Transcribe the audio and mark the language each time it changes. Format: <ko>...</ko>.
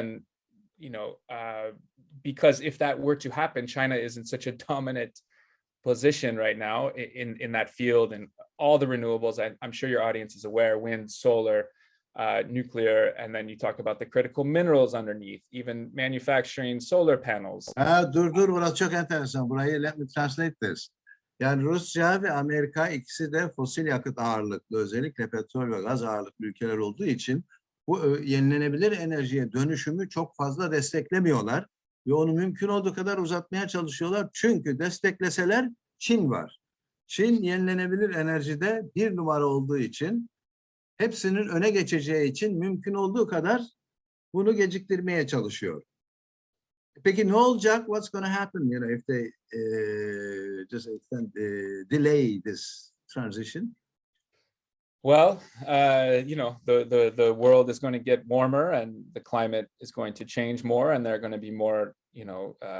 <en>And, you know, because if that were to happen, China is in such a dominant position right now in that field, and all the renewables. I'm sure your audience is aware: wind, solar, nuclear, and then you talk about the critical minerals underneath, even manufacturing solar panels.</en> <tr>Dur burası çok enteresan. Burayı</tr> <en>let me translate this.</en> <tr>Yani Rusya ve Amerika ikisi de fosil yakıt ağırlıklı, özellikle petrol ve gaz ağırlıklı ülkeler olduğu için bu yenilenebilir enerjiye dönüşümü çok fazla desteklemiyorlar ve onu mümkün olduğu kadar uzatmaya çalışıyorlar. Çünkü destekleseler Çin var. Çin yenilenebilir enerjide bir numara olduğu için, hepsinin öne geçeceği için mümkün olduğu kadar bunu geciktirmeye çalışıyor. Peki ne olacak?</tr> <en>What's going to happen? You know, if they just delay this transition? Well, you know, the world is going to get warmer, and the climate is going to change more, and there are going to be more, you know.</en>